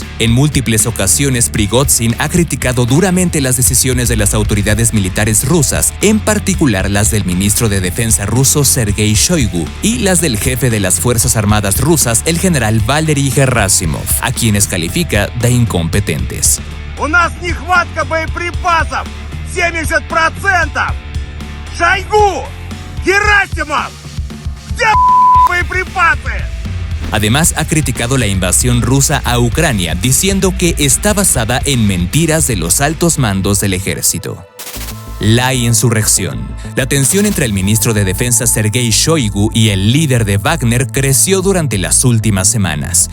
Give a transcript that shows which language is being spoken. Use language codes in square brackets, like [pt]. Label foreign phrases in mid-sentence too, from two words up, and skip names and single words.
[es] En múltiples ocasiones, Prigozhin ha criticado duramente las decisiones de las autoridades militares rusas, en particular las del ministro de Defensa ruso Sergei Shoigu y las del jefe de las Fuerzas Armadas rusas, el general Valery Gerasimov, a quienes califica de incompetentes. [ru] У нас нехватка боеприпасов 70%! Шойгу! Герасимов! Где боеприпасы? [es] Además, ha criticado la invasión rusa a Ucrania, diciendo que está basada en mentiras de los altos mandos del ejército. La insurrección. La tensión entre el ministro de Defensa Sergei Shoigu y el líder de Wagner creció durante las últimas semanas.